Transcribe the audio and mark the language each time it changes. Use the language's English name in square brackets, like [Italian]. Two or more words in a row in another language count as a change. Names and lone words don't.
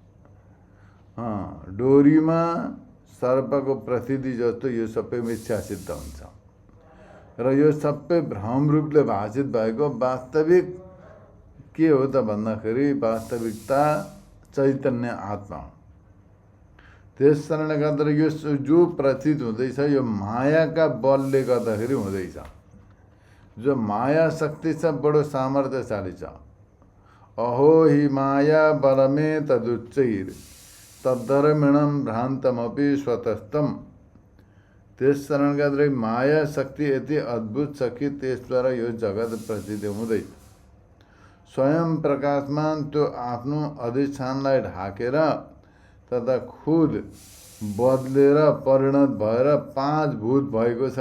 [Nepali] डोरीमा सर्पको प्रसिद्धि जस्तो यो सबै मिथ्या सिद्ध हुन्छ र यो सबै भ्रम रूपले भाषित भएको वास्तविक के हो त भन्दाखेरि वास्तविकता चैतन्य आत्मा हो। त्यस कारणले गर्दा यो जो प्रतीत हुँदैछ यो मायाका बलले गर्दाखेरि हुँदैछ। जो माया शक्ति छ बडो सामर्थ्यशाली छ। [Sanskrit] अहो हि माया बलमे तदुच्चैर तद्धर्मिणम भ्रान्तमपि स्वतस्तम। [Nepali] त्यस कारणले गर्दा माया शक्ति यति अद्भुत छ कि त्यसद्वारा यो जगत प्रसिद्ध हुँदैछ। स्वयं प्रकाशमान त्यो आफ्नो अधिष्ठानलाई ढाकेर तथा खुद बदलेर परिणत भएर 5 भूत भएको छ।